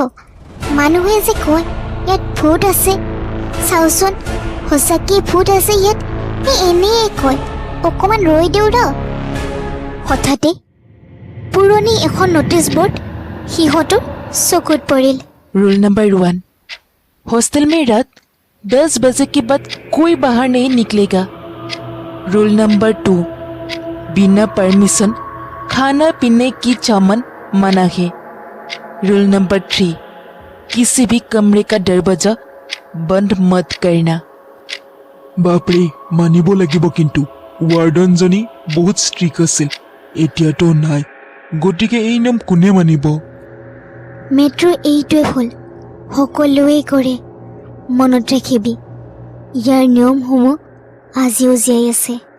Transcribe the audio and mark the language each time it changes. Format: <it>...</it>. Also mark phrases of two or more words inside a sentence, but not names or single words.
<as>মানুহে যে কয় ইয়াত ভূত আছে, চাওচোন সঁচাকৈ ভূত আছে ইয়াত নে এনেই কয়? অকণমান ৰৈ দিওঁ ৰ। হঠাতে পুৰণি এখন</as> <en>notice board</en> <as>সিহঁতৰ চকুত পৰিল।</as> <hi>रूल नंबर 1, हॉस्टल में रात 10 बजे के बाद कोई बाहर नहीं निकलेगा। रूल नंबर 2, बिना परमिशन खाना पीने की सामान मना है। रूल नंबर 3, किसी भी कमरे का दरवाजा बंद मत करना।</hi> <as>বাপৰে, মানিব লাগিব কিন্তু ৱাৰ্ডনজনী বহুত ষ্ট্ৰিক আছিল, এতিয়াতো নাই। গতিকে এই নিয়ম কোনে মানিব? মেট্ৰ' এইটোৱে ভুল, সকলোৱে কৰে। মনত ৰাখিবি, ইয়াৰ নিয়মসমূহ আজিও জীয়াই আছে।</as>